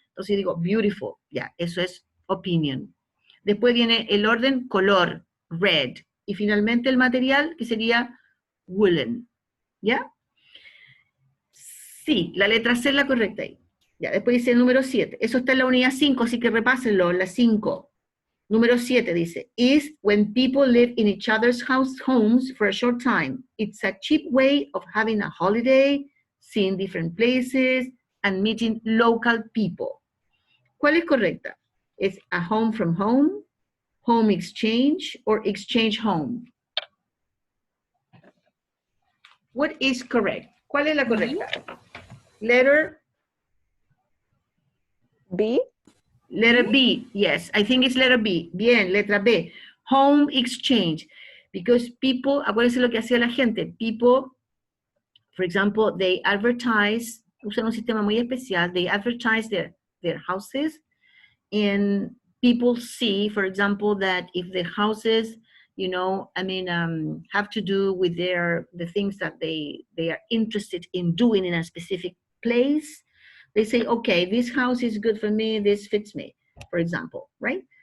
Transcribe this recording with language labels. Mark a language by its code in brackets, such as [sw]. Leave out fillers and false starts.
[es] Entonces yo digo, beautiful, ya, eso es opinion. Después viene el orden, color, red. Y finalmente el material, que sería woolen, ¿ya? Sí, la letra C es la correcta ahí. Ya, después dice el número 7. Eso está en la unidad 5, así que repásenlo, la 5. Número 7 dice, [en] is when people live in each other's homes for a short time. It's a cheap way of having a holiday, seeing different places, and meeting local people. [es] ¿Cuál es correcta? ¿Es [en] a home from home, home exchange, or exchange home? What is correct? [es] ¿Cuál es la correcta? [en] Letter B. Letter B, yes, I think it's letter B. [es] Bien, letra B. Home exchange. [en] Because people, [es] acuérdense lo que hacía la gente. [en] People, for example, they advertise, [es] usan un sistema muy especial, [en] they advertise their houses, and people see, for example, that if the houses, you know, I mean, have to do with the things that they are interested in doing in a specific place, they say, okay, this house is good for me, this fits me, for example, right?